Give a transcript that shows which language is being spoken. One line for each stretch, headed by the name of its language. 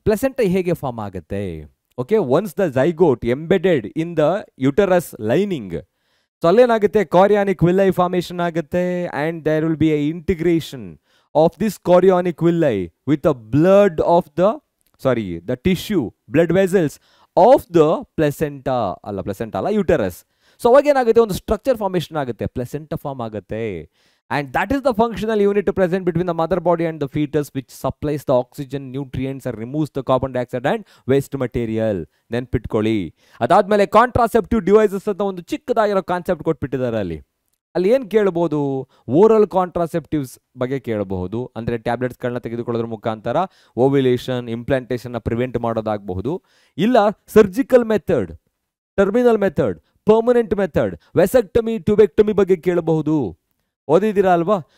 Kannada: Placenta ಹೇಗೆ form ಆಗುತ್ತೆ? Okay,
English: once the zygote embedded in the uterus lining,
Kannada: so ಅಲ್ಲೇನಾಗುತ್ತೆ, ಕಾರ್ಯಾನಿಕ್ villi formation ಆಗುತ್ತೆ.
English: And there will be a integration of this chorionic villi with the blood of the tissue, blood vessels of the placenta ಅಲ್ಲ uterus.
Kannada: So ಅವಾಗ ಏನಾಗುತ್ತೆ, ಒಂದು structure formation ಆಗುತ್ತೆ, placenta form ಆಗುತ್ತೆ.
English: And that is the functional unit present between the mother body and the fetus, which supplies the oxygen, nutrients, and removes the carbon dioxide and waste material.
Kannada: ನೆನ್ಪಿಟ್ಕೊಳ್ಳಿ. ಅದಾದ್ಮೇಲೆ contraceptive devices ಅಂತ ಒಂದು ಚಿಕ್ಕದಾಗಿರೋ concept ಕೊಟ್ಬಿಟ್ಟಿದ್ದಾರೆ. ಅಲ್ಲಿ ಏನು ಕೇಳ್ಬೋದು, oral contraceptives ಬಗ್ಗೆ ಕೇಳಬಹುದು. ಅಂದರೆ ಟ್ಯಾಬ್ಲೆಟ್ಸ್ಗಳನ್ನ ತೆಗೆದುಕೊಳ್ಳೋದ್ರ ಮುಖಾಂತರ ಓವ್ಯುಲೇಷನ್, ಇಂಪ್ಲಾಂಟೇಷನ್ನ ಪ್ರಿವೆಂಟ್ ಮಾಡೋದಾಗಬಹುದು. ಇಲ್ಲ surgical method, terminal method, permanent method, ವೆಸೆಕ್ಟಮಿ, tubectomy ಬಗ್ಗೆ ಕೇಳಬಹುದು. ಓದಿದ್ದೀರಾ ಅಲ್ವಾ?